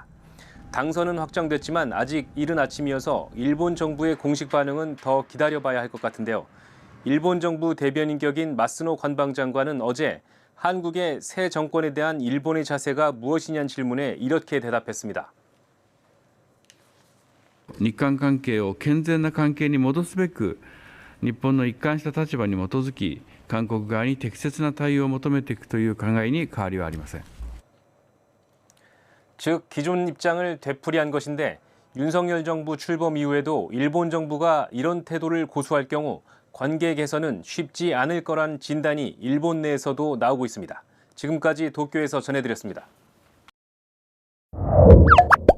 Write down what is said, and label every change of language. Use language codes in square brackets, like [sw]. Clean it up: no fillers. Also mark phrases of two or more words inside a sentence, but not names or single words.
[ko] 당선은 확정됐지만 아직 이른 아침이어서 일본 정부의 공식 반응은 더 기다려봐야 할 것 같은데요. 일본 정부 대변인 격인 마스노 관방장관은 어제 한국의 새 정권에 대한 일본의 자세가 무엇이냐는 질문에 이렇게 대답했습니다. [ja] 日韓関係を健全な関係に戻すべく、日本の一貫した立場に基づき、韓国側に適切な対応を求めていくという考えに変わりはありません。 [ko] 즉 기존 입장을 되풀이한 것인데 윤석열 정부 출범 이후에도 일본 정부가 이런 태도를 고수할 경우 관계 개선은 쉽지 않을 거란 진단이 일본 내에서도 나오고 있습니다. 지금까지 도쿄에서 전해드렸습니다.